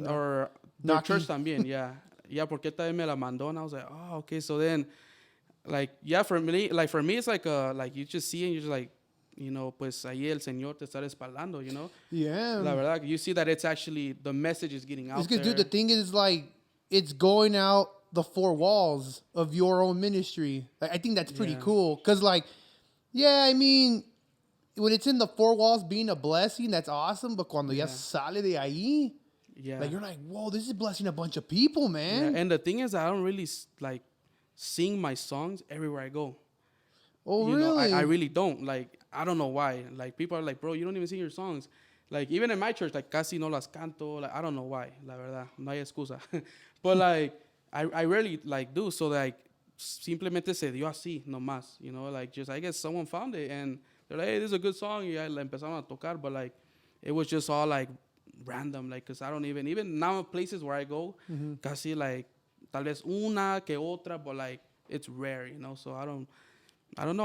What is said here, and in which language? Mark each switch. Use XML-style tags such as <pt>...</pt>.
<en>Or the church</en> <es>también, yeah. Yeah, porque también me la mandó.</es> <en>And I was like, oh, okay. So then, like, yeah, for me, it's like, like you just see and you're just like,</en> <es>pues ahí el Señor te está respaldando,</es> <en>Yeah.</en> <es>La verdad,</es> <en>you see that it's actually, the message is getting out there. Dude, the thing is, like, it's going out the four walls of your own ministry. Like, I think that's pretty cool. Because, like, yeah, I mean, when it's in the four walls being a blessing, that's awesome. But</en> <es>cuando ya sale de ahí,</es> <en>like, you're like, whoa, this is blessing a bunch of people, man. Yeah. And the thing is, I don't really, like, sing my songs everywhere I go. Oh, really? I really don't. Like, I don't know why. Like, people are like, bro, you don't even sing your songs. Like, even in my church, like,</en> <es>casi no las canto.</es> <en>Like, I don't know why,</en> <es>la verdad. No hay excusa.</es> <en>But, like, I rarely, like, do.</en> <es>So, like, simplemente se dio así, nomás.</es> <en>Like, just, I guess someone found it. And they're like, hey, this is a good song.</en> <es>Y la empezaron a tocar.</es> <en>But, like, it was just all, like, random. Like, because I don't even now places where I go, casi, like,</en> <es>tal vez una que otra.</es> <en>But, like, it's rare, So, I don't know.</en>